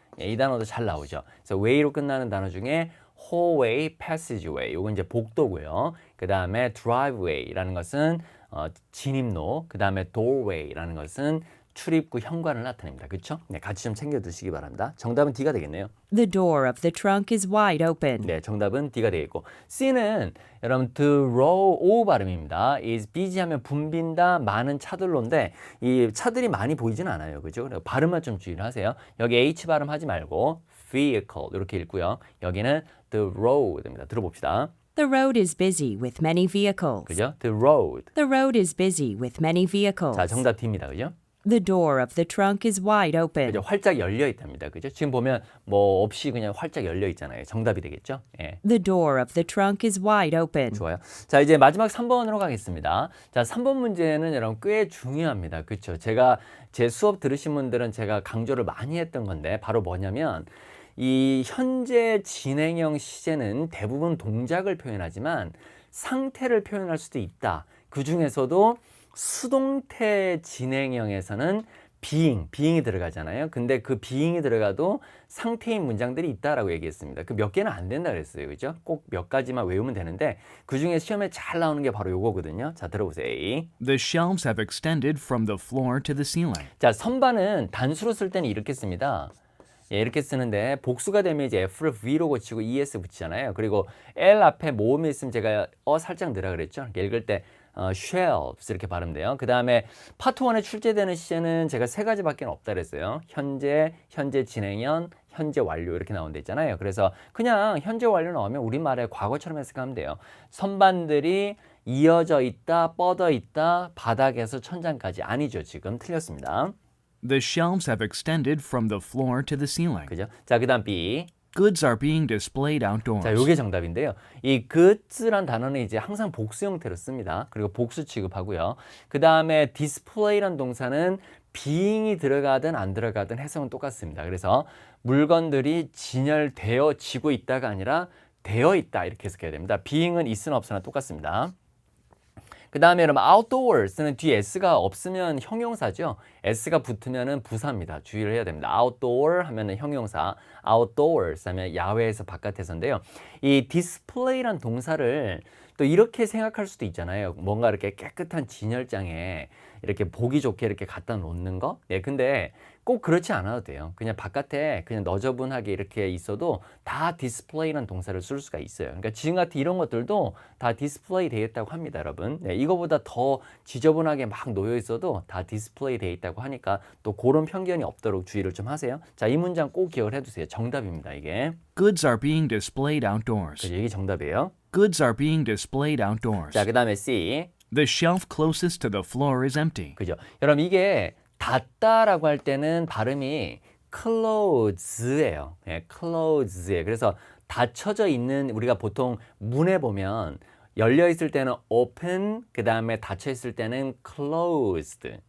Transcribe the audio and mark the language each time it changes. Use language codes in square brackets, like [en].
[ko] 예, 이 단어도 잘 나오죠. 그래서 way로 끝나는 단어 중에 hallway, passageway 이건 이제 복도고요. 그다음에 driveway라는 것은 진입로, 그다음에 doorway라는 것은 출입구 현관을 나타냅니다. 그렇죠? 네, 같이 좀 챙겨 두시기 바랍니다. 정답은 D가 되겠네요. [en] The door of the trunk is wide open. [ko] 네, 정답은 D가 되겠고 C는 여러분 draw O 발음입니다. is busy 하면 붐빈다, 많은 차들로인데 이 차들이 많이 보이진 않아요. 그죠? 그래서 발음만 좀 주의를 하세요. 여기 H 발음 하지 말고 vehicle 이렇게 읽고요. 여기는 the road입니다. 들어봅시다. [en] The road is busy with many vehicles. [ko] 그죠? The road. [en] The road is busy with many vehicles. [ko] 자, 정답 D입니다. 그죠? [en] The door of the trunk is wide open. [ko] 그죠? 활짝 열려 있답니다. 그죠? 지금 보면 뭐 없이 그냥 활짝 열려 있잖아요. 정답이 되겠죠? 예. [en] The door of the trunk is wide open. [ko] 좋아요. 자, 이제 마지막 3번으로 가겠습니다. 자, 3번 문제는 여러분 꽤 중요합니다. 그렇죠? 제가 제 수업 들으신 분들은 제가 강조를 많이 했던 건데 바로 뭐냐면 이 현재 진행형 시제는 대부분 동작을 표현하지만 상태를 표현할 수도 있다. 그 중에서도 수동태 진행형에서는 being이 들어가잖아요. 근데 그 being이 들어가도 상태인 문장들이 있다라고 얘기했습니다. 그 몇 개는 안 된다 그랬어요. 그죠? 꼭 몇 가지만 외우면 되는데 그 중에 시험에 잘 나오는 게 바로 요거거든요. 자, 들어보세요. A. [en] The shelves have extended from the floor to the ceiling. [ko] 자, 선반은 단수로 쓸 때는 이렇게 씁니다. 예, 이렇게 쓰는데 복수가 되면 이제 F를 V로 고치고 ES 붙이잖아요. 그리고 L 앞에 모음이 있으면 제가 살짝 넣으라 그랬죠. 읽을 때 shelves 이렇게 발음돼요. 그 다음에 파트 1에 출제되는 시제는 제가 3가지밖에 없다 그랬어요. 현재 진행형, 현재 완료 이렇게 나온다 있잖아요. 그래서 그냥 현재 완료 나오면 우리말에 과거처럼 해석하면 돼요. 선반들이 이어져 있다, 뻗어 있다, 바닥에서 천장까지. 아니죠. 지금 틀렸습니다. [en] The shelves have extended from the floor to the ceiling. [ko] 그죠? 자, 그 다음 B. [en] Goods are being displayed outdoors. [ko] 자, 요게 정답인데요. 이 goods란 단어는 이제 항상 복수 형태로 씁니다. 그리고 복수 취급하고요. 그 다음에 display란 동사는 being이 들어가든 안 들어가든 해석은 똑같습니다. 그래서 물건들이 진열되어지고 있다가 아니라 되어 있다 이렇게 해석해야 됩니다. being은 있으나 없으나 똑같습니다. 그 다음에 여러분 outdoors는 뒤에 s가 없으면 형용사죠. s가 붙으면은 부사입니다. 주의를 해야 됩니다. outdoor 하면은 형용사, outdoors 하면 야외에서 바깥에서인데요. 이 display란 동사를 또 이렇게 생각할 수도 있잖아요. 뭔가 이렇게 깨끗한 진열장에 이렇게 보기 좋게 이렇게 갖다 놓는 거. 예, 근데 꼭 그렇지 않아도 돼요. 그냥 바깥에 그냥 너저분하게 이렇게 있어도 다 디스플레이라는 동사를 쓸 수가 있어요. 그러니까 지금 같은 이런 것들도 다 디스플레이 되어 있다고 합니다, 여러분. 네, 이거보다 더 지저분하게 막 놓여 있어도 다 디스플레이 되어 있다고 하니까 또 그런 편견이 없도록 주의를 좀 하세요. 자, 이 문장 꼭 기억을 해두세요. 정답입니다, 이게. [en] Goods are being displayed outdoors. [ko] 그죠, 이게 정답이에요. [en] Goods are being displayed outdoors. [ko] 자, 그 다음에 C. [en] The shelf closest to the floor is empty. [ko] 그죠. 여러분 이게 닫다라고 할 때는 발음이 close예요. 예, close예요. 그래서 닫혀져 있는 우리가 보통 문에 보면 열려 있을 때는 open, 그 다음에 닫혀 있을 때는 closed.